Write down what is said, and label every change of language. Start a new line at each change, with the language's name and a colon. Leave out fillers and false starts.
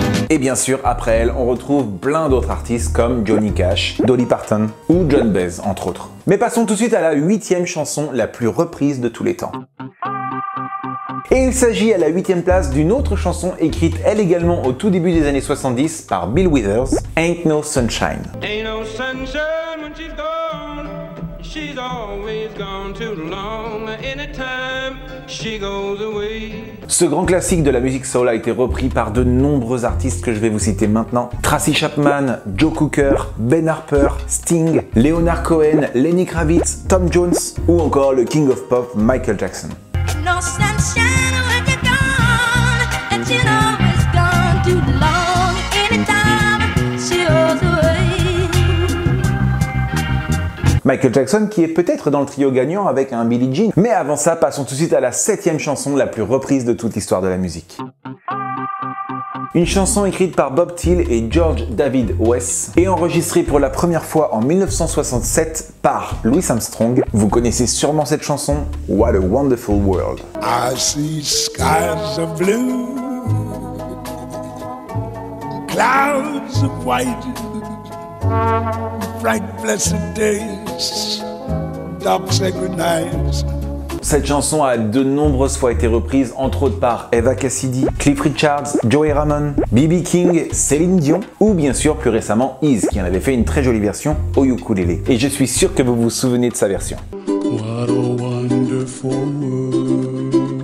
French: Et bien sûr, après elle, on retrouve plein d'autres artistes comme Johnny Cash, Dolly Parton ou John Baez, entre autres. Mais passons tout de suite à la 8e chanson la plus reprise de tous les temps. Et il s'agit à la 8e place d'une autre chanson écrite elle également au tout début des années 70 par Bill Withers, Ain't No Sunshine.
English: Ain't no sunshine when she's gone. She's always gone too long. Anytime she goes away.
French: Ce grand classique de la musique soul a été repris par de nombreux artistes que je vais vous citer maintenant. Tracy Chapman, Joe Cooker, Ben Harper, Sting, Leonard Cohen, Lenny Kravitz, Tom Jones ou encore le King of Pop Michael Jackson.
English: No sunshine when you're gone, and she's always gone too long. Anytime she goes away.
French: Michael Jackson qui est peut-être dans le trio gagnant avec un Billie Jean. Mais avant ça, passons tout de suite à la 7e chanson la plus reprise de toute l'histoire de la musique. Une chanson écrite par Bob Thiele et George David Wes et enregistrée pour la première fois en 1967 par Louis Armstrong. Vous connaissez sûrement cette chanson, What a Wonderful World.
English: I see skies of blue, clouds of white, bright blessed days, dark sacred nights.
French: Cette chanson a de nombreuses fois été reprise, entre autres par Eva Cassidy, Cliff Richards, Joey Ramone, B.B. King, Céline Dion ou bien sûr plus récemment Ease qui en avait fait une très jolie version au ukulélé. Et je suis sûr que vous vous souvenez de sa version.
English: What a wonderful world.